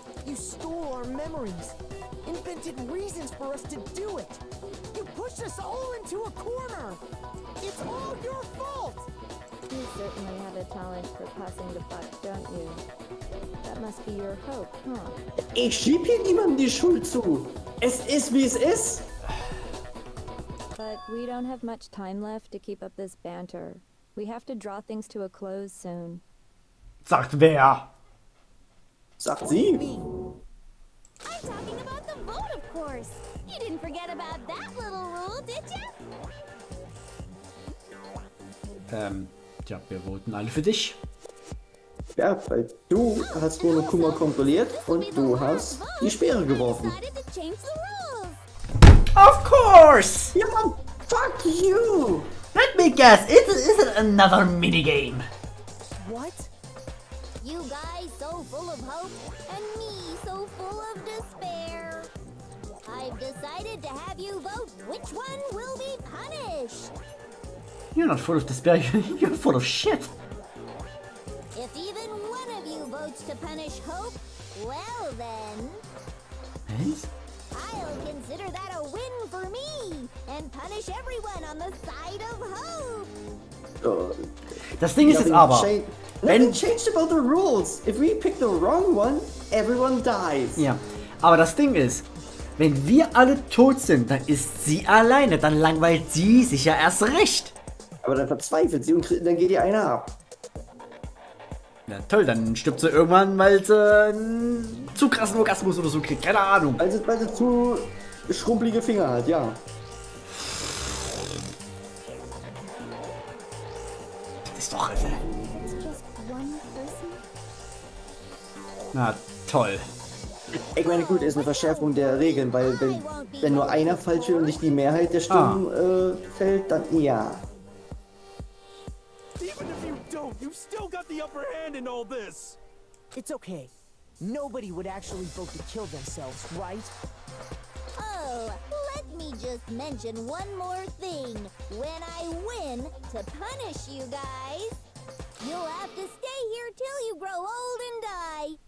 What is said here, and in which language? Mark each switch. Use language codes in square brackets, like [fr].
[en] You stole our memories, invented reasons for us to do it. You pushed us all into a corner. It's all your fault. You certainly have a talent for passing the buck, don't you? That must be your hope, huh? [de] Ich schieb hier niemandem die Schuld zu. Es ist, wie es ist. [en] But we don't have much time left to keep up this banter. We have to draw things to a close soon. [de] Sagt wer? Sagt sie. [en] I'm talking about the vote, of course. You didn't forget about that little rule, did you? [de] Tja, wir voten alle für dich. Ja, weil du hast Mono Kuma kontrolliert und du hast die Speere geworfen. [en] Decided to change the rules. Of course! [de] Ja, Mann, [en] fuck you! Let me guess, is it another minigame? What? You guys so full of hope, and me so full of despair. I've decided to have you vote which one will be punished. You're not full of despair, you're full of shit. If even one of you votes to punish Hope, well then, [de] Was? [en] I'll consider that a win for me and punish everyone on the side of Hope. [de] Das Ding ist jetzt aber, [en] Nothing changed about the rules. If we pick the wrong one, everyone dies. [de] ja, aber das Ding ist, wenn wir alle tot sind, dann ist sie alleine, dann langweilt sie sich ja erst recht. Aber dann verzweifelt sie und dann geht ihr einer ab. Na toll, dann stirbt sie irgendwann, weil sie einen zu krassen Orgasmus oder so kriegt, keine Ahnung. Weil sie zu schrumpelige Finger hat, ja. Das ist doch... [en] It's just one person. [de] Na toll. Ich meine, gut, ist eine Verschärfung der Regeln, weil wenn nur einer falsch wird und nicht die Mehrheit der Stimmen fällt, dann ja. [en] Even if you don't, you've still got the upper hand in all this. It's okay. Nobody would actually vote to kill themselves, right? Oh, let me just mention one more thing. When I win to punish you guys, you'll have to stay here till you grow old and die.